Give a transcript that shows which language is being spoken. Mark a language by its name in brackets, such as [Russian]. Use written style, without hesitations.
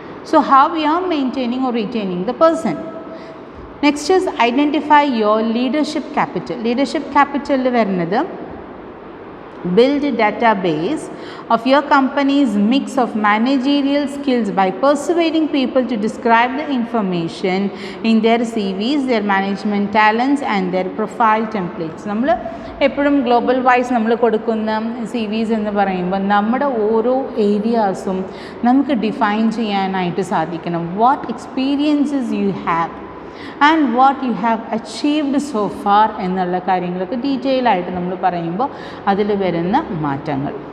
[English] So how you are maintaining or retaining the person. Next is identify your leadership capital. Leadership ക്യാപിറ്റലിൽ വരുന്നത് Build a database of your company's mix of managerial skills by persuading people to describe the information in their CVs, their management talents and their profile templates. [Malayalam] നമ്മൾ എപ്പോഴും global vice നമ്മൾ കൊടുക്കുന്ന CVs എന്ന് പറയുമ്പോൾ നമ്മുടെ ഓരോ ഏരിയാസും നമുക്ക് ഡിഫൈൻ ചെയ്യാനായിട്ട് സാധിക്കണം. [English] what experiences you have and what you have achieved so far [Malayalam] എന്നുള്ള കാര്യങ്ങളൊക്കെ ഡീറ്റെയിൽ ആയിട്ട് നമ്മൾ പറയുമ്പോൾ അതിൽ വരുന്ന മാറ്റങ്ങൾ.